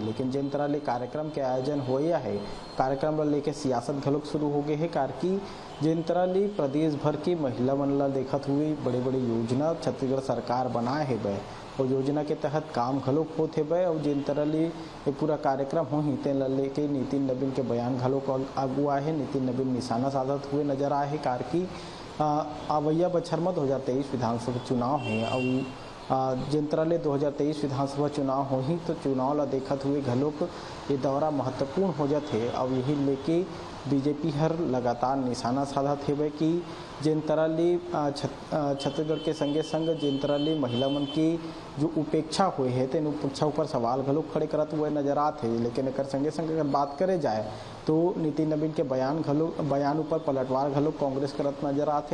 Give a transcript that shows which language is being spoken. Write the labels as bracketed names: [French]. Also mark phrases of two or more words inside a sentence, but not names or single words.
[Chhattisgarhi] लेकिन जिन तरह ले कार्यक्रम के आयोजन होया है, कार्यक्रम ला लेके सियासत घलोक शुरू हो गए है, कारकी जिन तरह ले प्रदेश भर के महिला मन ला देखत हुए बड़े बड़े योजना छत्तीसगढ़ सरकार बनाए है बे और योजना के तहत काम घलोक होते बे और जिन तरह ले ये पूरा कार्यक्रम होही तेन ला लेके नितिन नवीन के बयान घलोक आगू आए है। नितिन नवीन निशाना साधत हुए नजर आए है, कारकी आवैया बछर में 2023 विधानसभा चुनाव है और जिन तरह ले 2023 विधानसभा चुनाव होही तो चुनाव ला देखत हुए घलोक ये दौरा महत्वपूर्ण हो जाते और यही लेके बीजेपी हर लगातार निशाना साधत है कि जिन तरह ले छत्तीसगढ़ के संगे संग जिन तरह ले महिला मन की जो उपेक्षा हुए है तेन उपेक्षा ऊपर सवाल घलोक खड़े करत हुए नजर आते हैं। लेकिन एक संगे संग अगर बात करे जाए तो नितिन नवीन के बयान ऊपर पलटवार घलोक कांग्रेस करत नजर आते।